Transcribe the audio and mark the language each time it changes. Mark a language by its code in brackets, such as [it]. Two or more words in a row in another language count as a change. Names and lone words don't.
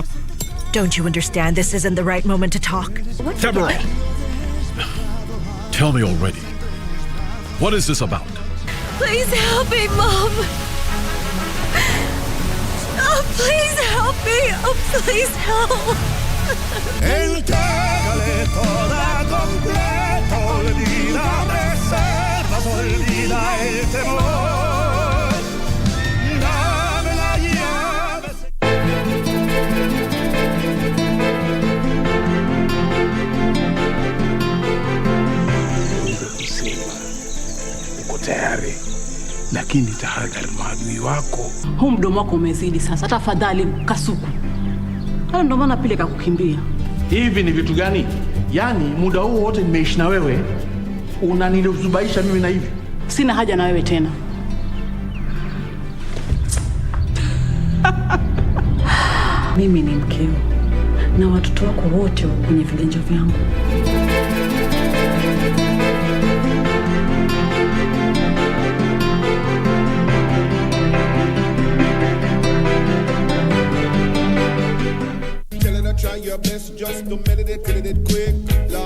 [en] Don't you understand this isn't the right moment to talk? Deborah, tell me already. What is this about? Please help me, Mom. Oh, please help me. Oh, please help. [es] Entrégale toda completo, olvida reservas, olvida el temor. Dame la llave. [sw] Uko tayari, lakini tahadhari maadui wako. Huu mdomo wako umezidi sasa, tafadhali kasuku. Hayo ndo maana pile kakukimbia. Hivi ni vitu gani? Yaani muda huu wote nimeishi na wewe, unanizubaisha mimi na hivi. Sina haja na wewe tena. Mimi ni mkeo na watoto wako wote wako kwenye viganja vyangu. [en] Try your best just to meditate it quick, Lord.